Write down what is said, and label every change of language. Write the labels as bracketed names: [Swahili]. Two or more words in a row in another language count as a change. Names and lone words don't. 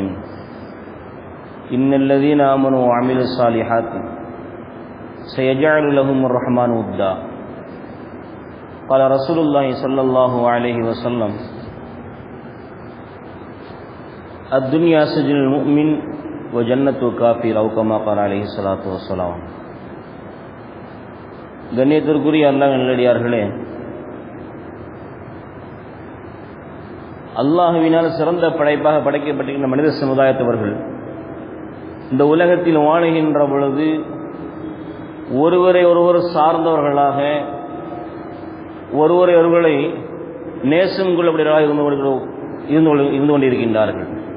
[Arabic] إن الذين آمنوا وعملوا الصالحات سيجعل لهم الرحمن ودا. قال رسول الله صلى الله عليه وسلم: الدنيا سجن المؤمن وجنة الكافر، أو كما قال عليه الصلاة والسلام. [Tamil] கண்ணியத்திற்குரிய அல்லாஹ் நல்லடியார்களே, அல்லாஹ்வினால் சிறந்த படைப்பாக படைக்கப்பட்டிருக்கின்ற மனித சமுதாயத்தவர்கள் இந்த உலகத்தில் வாழுகின்ற பொழுது ஒருவரை ஒருவர் சார்ந்தவர்களாக, ஒருவரை நேசம் கொள்ளக்கூடியவர்களாக இருந்து கொண்டிருக்கின்றார்கள்.